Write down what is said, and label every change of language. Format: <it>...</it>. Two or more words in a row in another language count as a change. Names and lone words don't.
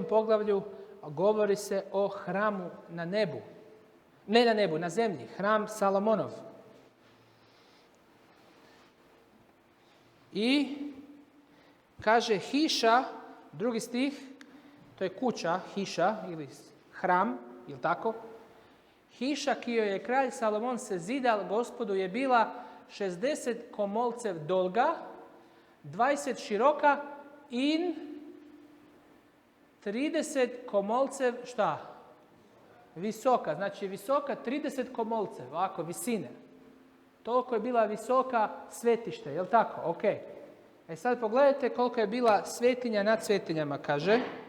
<hr>poglavlju govori se o hramu na nebu. Ne na nebu, na zemlji. Hram Salomonov. I kaže hiša, drugi stih, to je kuća, hiša ili hram, ili tako?</hr> <sl>Hiša ki joj je kralj Salomon se zidal Gospodu je bila 60 komolcev dolga, 20 široka in 30 komolcev šta?</sl> <hr>Visoka, znači visoka 30 komolcev, ovako, visine. Toliko je bila visoka svetište, jel tako? Ok. Sad pogledajte koliko je bila svetinja nad svetinjama, kaže.</hr>